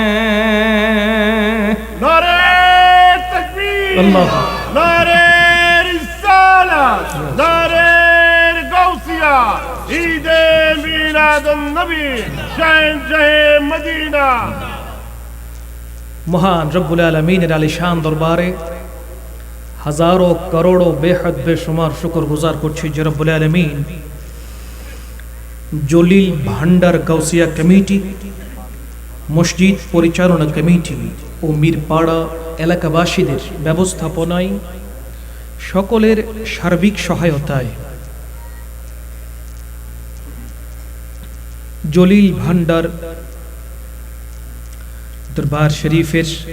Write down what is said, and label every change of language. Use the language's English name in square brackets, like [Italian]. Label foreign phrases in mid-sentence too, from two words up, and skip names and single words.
[Urdu] نعرہ تکبیر, اللہ, نعرہ رسالت, نعرہ غوثیہ، عید میلاد النبی، شہنشاہ مدینہ. [Bangla] মহান রব্বুল আলামিন আলিশান দরবারে হাজারো করোড়ো বেহদ বেশুমার শুকরগুজার করছি যে রব্বুল আলামিন জলিল ভান্ডার গাউসিয়া কমিটি, মসজিদ পরিচালনা কমিটি ও মিরপাড়া এলাকাবাসীদের ব্যবস্থাপনায় সকলের সার্বিক সহায়তায় জলিল ভান্ডার দরবার শরীফের